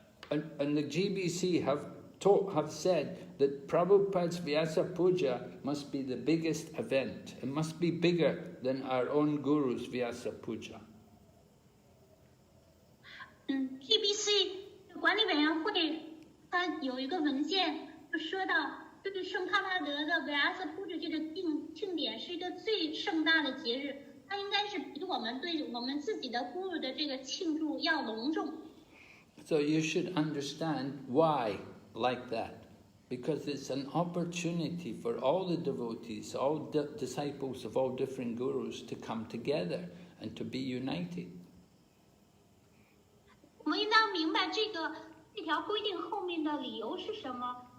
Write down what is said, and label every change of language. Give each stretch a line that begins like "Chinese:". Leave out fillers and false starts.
English: And the GBC have said that Prabhupada's Vyasa Puja must be the biggest event. It must be bigger than our own Guru's Vyasa Puja.
Chinese: GBC 管理委员会它有一个文件就说到，对于圣帕拉德的 Vyasa Puja 这个庆典是一个最盛大的节日，它应该是比我们对我们自己的 Guru 的这个庆祝要隆重。
English: So you should understand why like that, because it's an opportunity for all the devotees, all disciples of all different gurus to come together and to be united.
Chinese: 我们应当明白这条规定后面的理由是什么。